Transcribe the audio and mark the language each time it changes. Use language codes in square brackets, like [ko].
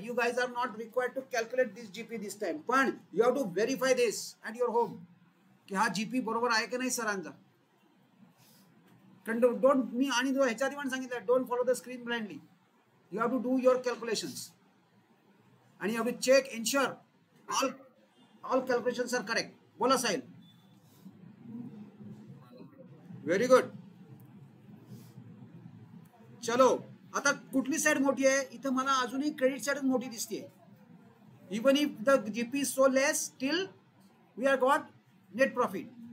[en] You guys are not required to calculate this GP this time. पण you have to verify this at your home. [mr] कि हा GP बरोबर आहे की नाही सरांचा. Don't मी आणि ह्याच्या आधी पण सांगितलं, [en] don't follow the screen blindly. You have to do your calculations. And you have to check, ensure all calculations are correct. [mr] बोला साहिल. [en] Very good. [mr] चलो आता कुठली साइड मोठी आहे? इथं मला अजूनही क्रेडिट साइड मोठी दिसते. [en] Even if the GP is so less, still we are got net profit.